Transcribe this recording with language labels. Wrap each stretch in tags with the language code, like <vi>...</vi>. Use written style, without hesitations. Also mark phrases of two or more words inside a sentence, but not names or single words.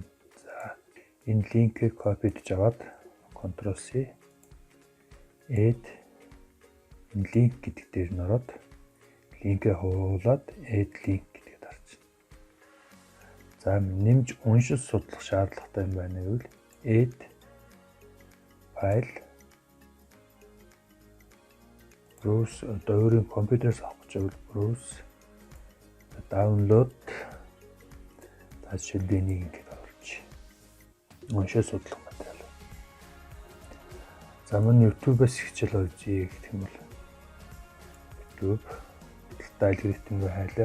<mn>За энэ линкийг копидж аваад Ctrl+C add энэ линк гэдэг дээр нь ороод линкээ хуулаад</mn> <en>add link</en> <mn>гэдгийг дарж. За нэмж уншиж судлах шаардлагатай юм байна гэвэл</mn> <en>add file browse</en> <mn>одоо өөрийн компьютерээс авах гэж бол</mn> <en>browse download</en> <mn>жишээл би нэг ингэж оруулж уншиж судлах материал. За мөн YouTube-ээс хичээл олжээ гэх юм бол YouTube давталтай алгоритмыг хайлаа.</mn>